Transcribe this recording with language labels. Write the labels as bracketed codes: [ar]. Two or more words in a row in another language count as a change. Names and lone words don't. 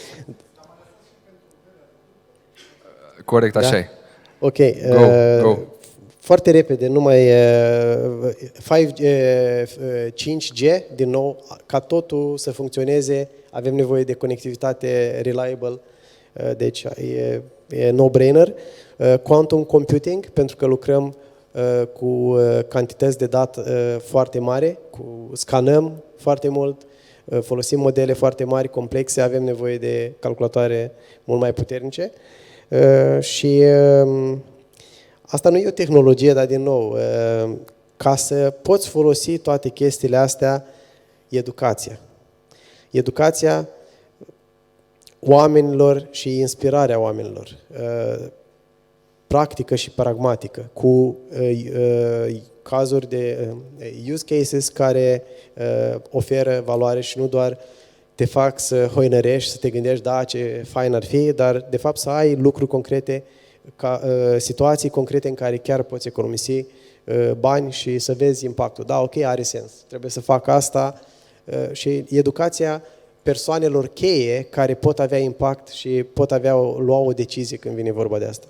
[ro] Corect, așa e. Ok. Go. Foarte repede, numai 5G, din nou, ca totul să funcționeze, avem nevoie de conectivitate reliable, deci e no-brainer. [en] Quantum computing, [ro] pentru că lucrăm cu cantități de date foarte mari, scanăm foarte mult, folosim modele foarte mari, complexe, avem nevoie de calculatoare mult mai puternice. Și asta nu e o tehnologie, dar din nou, ca să poți folosi toate chestiile astea, educația. Educația oamenilor și inspirarea oamenilor. Practică și pragmatică, cu cazuri de [en] use cases [ro] care oferă valoare și nu doar te fac să hoinărești, să te gândești, da, ce fain ar fi, dar de fapt să ai lucruri concrete, situații concrete în care chiar poți economisi bani și să vezi impactul. Da, ok, are sens, trebuie să fac asta și educația persoanelor cheie care pot avea impact și pot lua o decizie când vine vorba de asta.